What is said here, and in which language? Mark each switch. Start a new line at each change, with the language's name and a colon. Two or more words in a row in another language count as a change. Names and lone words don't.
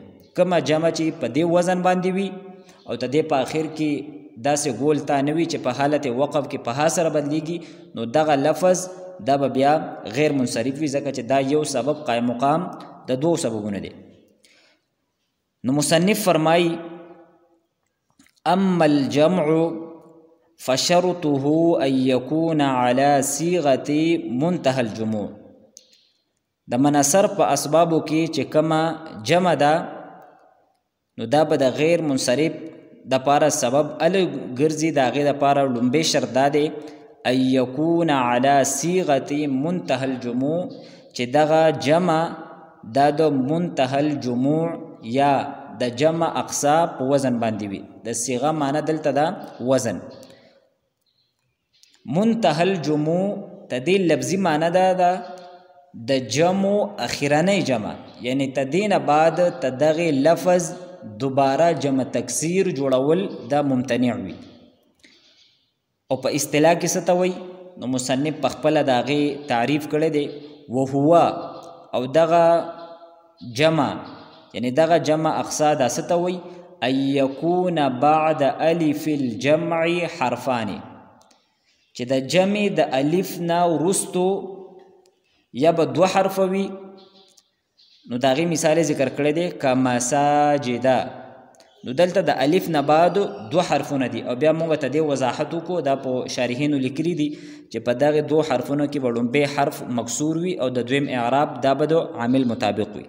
Pashto: کما جمع چې په دې وزن باندې وي او ته دې په اخر کې داسې ګول تا نه وي چې په حالت وقف کې په ها سره بدلیږي، نو دغه لفظ دا به بیا غیر منصرف وي، ځکه چې دا یو سبب قائم مقام د 2 سببونه دي. نو مصنف فرمایي
Arabic: اما الجمع فشرطه ان يكون على صيغه منتهى الجموع.
Pashto: د منصر په اسبابو کې چې کما جمع ده نو دا به د غیر منصرف د پاره سبب ال ګرځي. دا غیر د پاره لومبه شرط ده
Arabic: ان يكون على صيغه منتهى الجموع،
Pashto: چې دغه جمع د
Arabic: منتهى الجموع
Pashto: یا د جمع اقصا په وزن باندې وي. د صيغه معنی دلته دا وزن.
Arabic: منتهى الجموع
Pashto: تدې لفظي معنی دا د جمع اخرنی جمع، یعنی تدین بعد تدغه لفظ دوباره جمع تکسیر جوړول دا ممتنع وي. او په اصطلاح کې څه ته وایي؟ نو مصنف په خپل داغه تعریف کړی دی، وهو او دغه جمع یعنی دغه جمع اقصا دا څه ته وایي؟
Arabic: ان يكون بعد الف الجمع حرفان،
Pashto: چې د جمع د الف نه وروستو یا به 2 حرف وي. نو داغه مثال ذکر کړی دی کمساجدا. نو دلته د الف نه بعد 2 حرفونه دي، او بیا موږ ته د وضاحت وکړو دا په شارحینو لیکلي دي چې په دغه 2 حرفونو کې به لومبی حرف مکسور وي او د دویم اعراب دا به د عامل مطابق وي.